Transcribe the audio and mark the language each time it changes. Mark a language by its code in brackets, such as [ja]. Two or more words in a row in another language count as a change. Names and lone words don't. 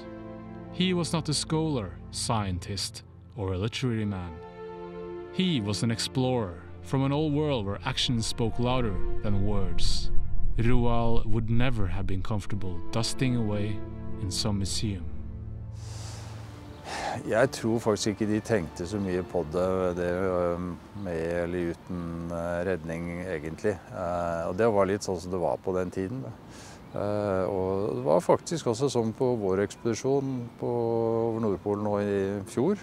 [en] He was not a scholar, scientist, or a literary man. He was an explorer from an old world where actions spoke louder than words. Roald would never have been comfortable dusting away in some museum. [no] Jeg tror faktisk ikke de tenkte så mye på det med eller uten redning egentlig. Og det var litt sånn som det var på den tiden. Og det var faktisk også sånn på vår ekspedisjon over Nordpolen nå i fjor.